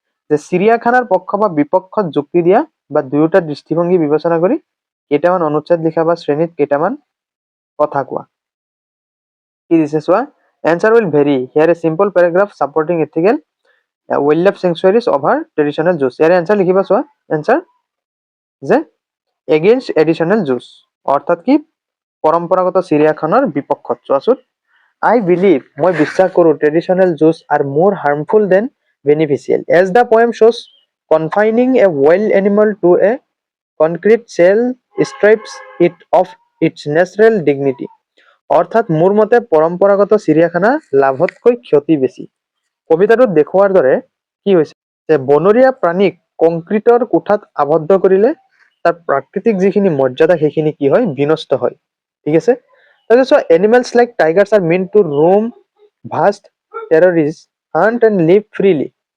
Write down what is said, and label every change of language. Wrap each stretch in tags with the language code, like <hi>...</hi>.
<as>যে চিৰিয়াখানাৰ পক্ষ বা বিপক্ষত যুক্তি দিয়া বা দুয়োটা দৃষ্টিভংগী বিবেচনা কৰি কেইটামান অনুচ্ছেদ লিখা বা শ্ৰেণীত কেইটামান কথা কোৱা। কি দিছে চোৱা,</as> <en>answer will vary. Here a simple paragraph supporting ethical wildlife sanctuaries over traditional zoos.</en> <as>Year answer লিখিবা। চোৱা, answer যে</as> <en>against additional zoos,</en> <as>অৰ্থাৎ কি পৰম্পৰাগত চিৰিয়াখানাৰ বিপক্ষত।</as> <en>চোৱাচোন, I believe,</en> <as>মই বিশ্বাস কৰো,</as> <en>traditional zoos are more harmful than beneficial, as the poem shows confining a wild animal to a concrete cell strips it of its natural dignity.</en> <as>অৰ্থাৎ মোৰ মতে পৰম্পৰাগত চিৰিয়াখানা লাভতকৈ ক্ষতি বেছি। কবিতাটোত দেখুৱাৰ দৰে কি হৈছে যে বনৰীয়া প্ৰাণীক কংক্ৰিটৰ কোঠাত আবদ্ধ কৰিলে তাৰ প্ৰাকৃতিক যিখিনি মৰ্যাদা সেইখিনি কি হয়? বিনষ্ট হয়।</as> <en>ঠিক আছে, তাৰপিছত animals like tigers are meant to roam vast territories, hunt and live freely.</en>